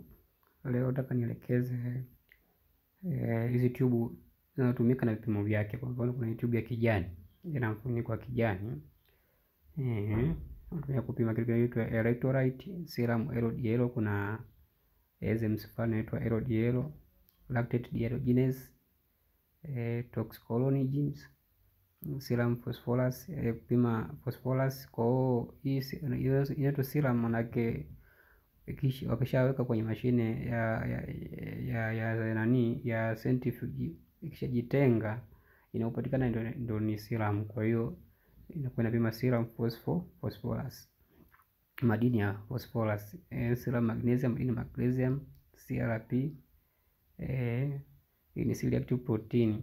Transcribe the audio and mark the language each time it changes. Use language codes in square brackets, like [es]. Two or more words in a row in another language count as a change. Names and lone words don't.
[sw] Leo nataka nielekeze hizi tube zinazotumika na vipimo vyake. Kwa mfano kuna tube ya kijani ina mfuniko wa kijani, unatumia kupima kitu kinaitwa [en] electrolyte, serum LDL, [sw] kuna enzymes fulani inaitwa [en] LDL, lactate dehydrogenase, toxicology, serum phosphorus, [sw] kupima phosphorus. Kwa hiyo hii inaitwa serum, manake wakishaweka kwenye mashine ya nani ya centrifuge, ikishajitenga inayopatikana ndio ni serum. Kwa hiyo inakuwa inapima [en] serum phosphorus, [sw] madini ya phosphorus, [en] serum magnesium, [sw] madini magnesium, CRP, hii ni [en] C-reactive protein.